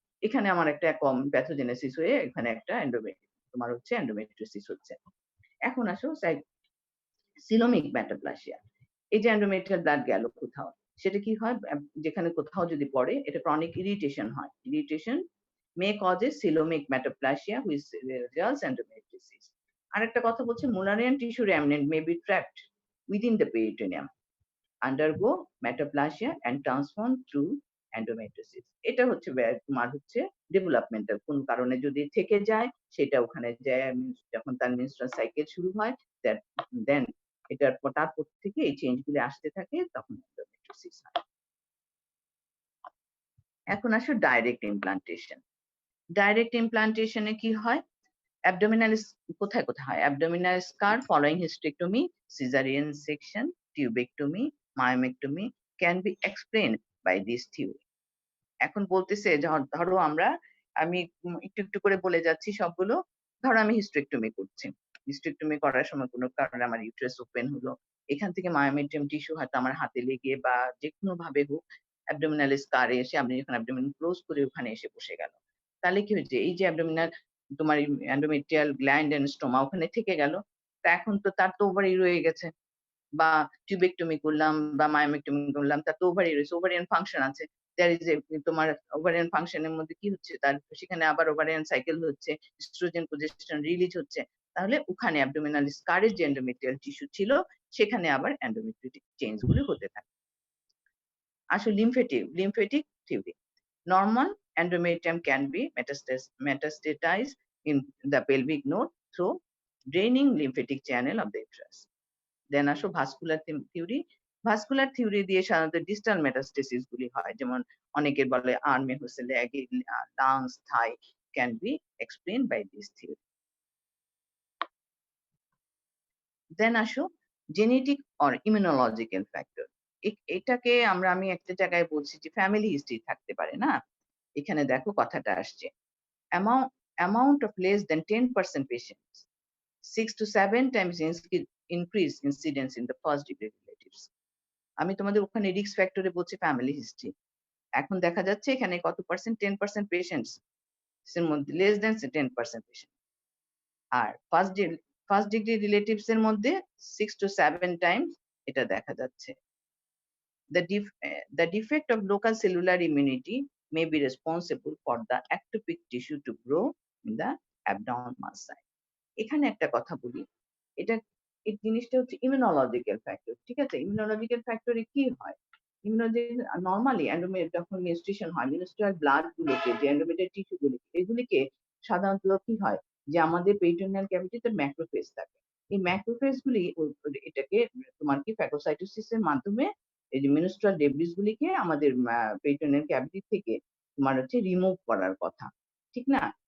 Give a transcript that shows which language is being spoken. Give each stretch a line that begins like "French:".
Bangla: এখানে আমার একটা প্যাথোজেনেসিস হয়ে এখানে একটা তোমার হচ্ছে এন্ডোমেট্রিওসিস হচ্ছে। এখন আসো সিলোমিক মেটাপ্লাসিয়া। এই যে এন্ডোমেট্রিয়াল ব্লাড গেল কোথাও, সেটা কি হয়? যেখানে কোথাও যদি পড়ে, এটা ক্রনিক ইরিটেশন হয়।
English: Irritation may causes coelomic metaplasia which results endometriosis.
Bangla: আরেকটা কথা বলছে
English: Mullerian tissue remnant may be trapped within the peritoneum, undergo metaplasia and transform through endometriosis.
Bangla: এটা হচ্ছে তোমার হচ্ছে ডেভেলপমেন্টাল কোন কারণে যদি থেকে যায়, সেটা ওখানে যায় যখন তার মেনস্ট্রুয়াল সাইকেল শুরু হয়, দেন তারপর থেকে এই চেঞ্জ গুলো আসতে থাকে, তখন endometriosis হয়। এখন আসো ডাইরেক্ট ইমপ্লান্টেশন। ডাইরেক্ট ইমপ্লান্টেশনে কি হয়? অ্যাবডোমিনাল কোথায় হয়?
English: Abdominal scar following hysterectomy, cesarean section, tubectomy, myomectomy can be explained by this theory.
Bangla: এখন বলতেছে ধরো আমি একটু একটু করে বলে যাচ্ছি সবগুলো। ধরো আমি হিস্টেরেক্টমি করছি। হিস্টেরেক্টমি করার সময় কোনো কারণে আমার ইউটেরাস ওপেন হলো। এখান থেকে মায়োমেট্রিয়াম টিস্যু হয়তো আমার হাতে লেগে বা যেকোনো ভাবে হোক অ্যাবডোমিনাল স্কারে এসে আমি যখন অ্যাবডোমিন ক্লোজ করে ওখানে এসে বসে গেল। তাহলে কি হয়েছে? এই যে অ্যাবডোমিনাল তোমার এন্ডোমেট্রিয়াল গ্ল্যান্ড এন্ড স্টোমা ওখানে থেকে গেল। তা এখন তো তার তো ওভারি রয়ে গেছে। বা টিউবেক্টমি করলাম বা মায়োমেক্টমি করলাম, তার তো ওভারি রয়েছে, ওভারিয়ান ফাংশন আছে।
English: there is a
Bangla: তোমার ওভারিয়ান ফাংশনের মধ্যে কি হচ্ছে? তার সেখানে আবার ওভারিয়ান সাইকেল হচ্ছে, এস্ট্রোজেন প্রোজেস্টেরন রিলিজ হচ্ছে। তাহলে ওখানে অ্যাবডোমিনাল স্কারের যে এন্ডোমেট্রিয়াল টিস্যু ছিল, সেখানে আবার এন্ডোমেট্রিয়াল চেঞ্জ গুলো হতে থাকে। আসলে lymphatic theory.
English: Normal endometrium can be metastatized in the pelvic node through draining lymphatic channel of the uterus.
Bangla: দেন আসো ভাস্কুলার থিওরি। ভাস্কুলার থিওরি দিয়ে সাধারণত ডিস্টাল মেটাস্টেসিস গুলি হয়, যেমন অনেকের বলে আর্মে হচ্ছে লেগে, lungs,
English: Thigh can be explain by this theory.
Bangla: দেন আসো জেনেটিক অর ইমিউনোলজিক্যাল ফ্যাক্টর। এটাকে আমি একটা জায়গায় বলছি যে ফ্যামিলি হিস্ট্রি থাকতে পারে না? এখানে দেখো কথাটা আসছে।
English: Amount amount of less than 10% patients, 6 to 7 times increase incidence in the first degree relatives.
Bangla: আমি তোমাদের ওখানে রিস্ক ফ্যাক্টরে বলছি ফ্যামিলি হিস্ট্রি। এখন দেখা যাচ্ছে এখানে কত পার্সেন্ট? 10% পেশেন্টস এর মধ্যে লেস দ্যান 10% পেশেন্ট। আর ফার্স্ট ডিগ্রি রিলেটিভস এর মধ্যে 6 to 7 টাইমস এটা দেখা যাচ্ছে।
English: The defect of local cellular immunity may be responsible for the ectopic tissue to grow in the abnormal site.
Bangla: এখানে একটা কথা বলি, এটা এই জিনিসটা হচ্ছে ইমিউনোলজিক্যাল ফ্যাক্টর। ঠিক আছে? ইমিউনোলজিক্যাল ফ্যাক্টরে কি হয়? নরমালি যখন মেনস্ট্রুয়েশন হয়, মেনস্ট্রুয়াল ব্লাড গুলোকে, যে এন্ডোমেট্রিয়াল টিস্যু গুলোকে, এগুলিকে সাধারণত কি হয়? যে আমাদের পেরিটোনিয়াল ক্যাভিটিতে ম্যাক্রোফেজ থাকে। এই ম্যাক্রোফেজ গুলি এটাকে তোমার কি ফ্যাগোসাইটোসিস এর মাধ্যমে এই যে মেনস্ট্রুয়াল ডেব্রিস গুলিকে আমাদের পেরিটোনিয়াল ক্যাভিটি থেকে তোমার হচ্ছে রিমুভ করার কথা। ঠিক না?